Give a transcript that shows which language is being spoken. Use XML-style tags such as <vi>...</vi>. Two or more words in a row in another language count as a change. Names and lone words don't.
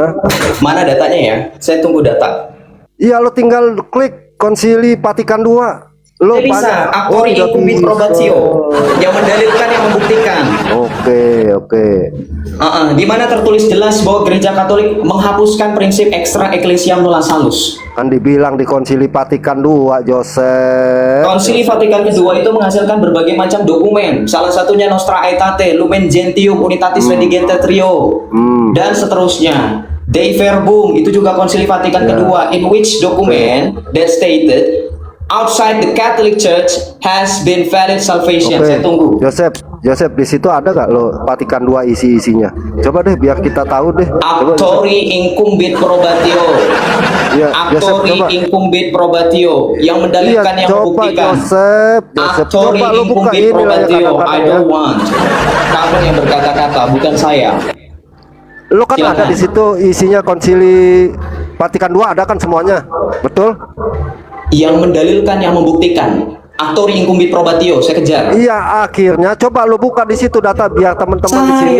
<id>Mana datanya ya? Saya tunggu data. Iya, lo tinggal klik Konsili Vatikan II. Lo Saya bisa. Actori udah</id> <la>incumbit</la> <id>bisa.</id> <la>probatio.</la> <id>Yang mendalilkan, yang membuktikan. Oke. Di mana tertulis jelas bahwa gereja Katolik menghapuskan prinsip</id> <la>extra ecclesiam nulla salus.</la> <id>Kan dibilang di Konsili Vatikan II, Joseph. Konsili Vatikan kedua itu menghasilkan berbagai macam dokumen. Salah satunya Nostra Aetate, Lumen Gentium, Unitatis Redigente Trio, dan seterusnya. Dei Verbum itu juga Konsili Vatikan kedua,</id> <en>in which document that stated outside the Catholic Church has been valid salvation.</en> <id>Saya tunggu. Joseph, di situ ada gak lo Vatikan II isi-isinya? Coba deh biar kita tahu deh. Coba,</id> <la>Actori incumbit probatio.</la> <id>Ya, Joseph,</id> <la>Actori</la> <id>coba.</id> <la>incumbit probatio</la> <id>yang mendalilkan, yang coba membuktikan. Joseph,</id> <la>Actori</la> <id>coba lo buka</id> <la>incumbit</la> <id>ini lah ya</id> <la>probatio. I</la> <id>kata-katanya.</id> <en>don't want.</en> <id>Kamu yang berkata-kata, bukan saya. Lo kan Silakan. ada di situ isinya Konsili Vatikan II, ada kan semuanya, betul? Yang mendalilkan, yang membuktikan.</id> <la>Actori incumbit probatio,</la> <id>saya kejar. Iya, akhirnya coba lo buka di situ data biar teman-teman di sini.</id>